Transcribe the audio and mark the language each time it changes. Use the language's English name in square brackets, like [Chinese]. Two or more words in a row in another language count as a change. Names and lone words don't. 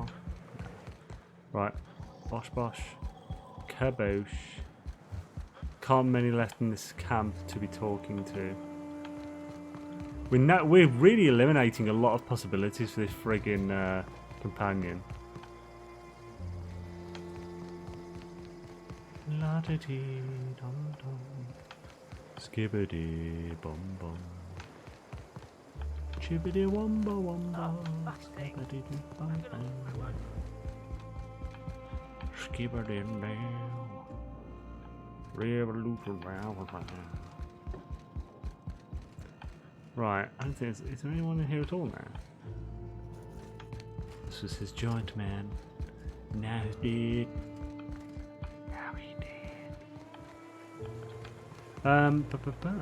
[English] Right, bosh bosh. Kaboosh. Can't many left in this camp to be talking to. We're really eliminating a lot of possibilities for this friggin' companion. La da dee dum dum. Skibbity bum bum. Chibbity wumba wumba. Skibbity bum bum. Skibbity down. Revolution round. Right, I don't think is there anyone in here at all now? This was his joint, man. Now he's dead. Now he's dead.